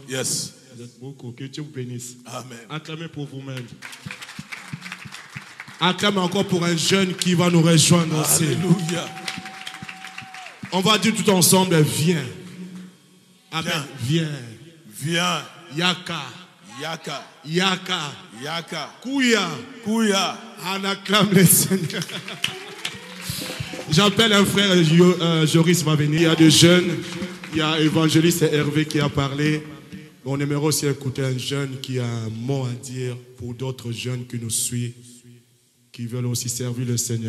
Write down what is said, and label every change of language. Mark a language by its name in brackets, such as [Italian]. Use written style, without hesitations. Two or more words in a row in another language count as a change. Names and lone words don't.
[English] Yes. [French] Vous êtes beaucoup. Que Dieu vous bénisse. Amen. Acclamez pour vous-même. Acclamez encore pour un jeune qui va nous rejoindre aussi. Alléluia. On va dire tout ensemble, viens. Amen. Viens. Viens. [Lingala] Yaka. Yaka. Yaka. Yaka. Kouya. Kouya. [French] On acclame le Seigneur. J'appelle un frère, Joris va venir. Il y a des jeunes. Il y a évangéliste Hervé qui a parlé. On aimerait aussi écouter un jeune qui a un mot à dire pour d'autres jeunes qui nous suivent, qui veulent aussi servir le Seigneur.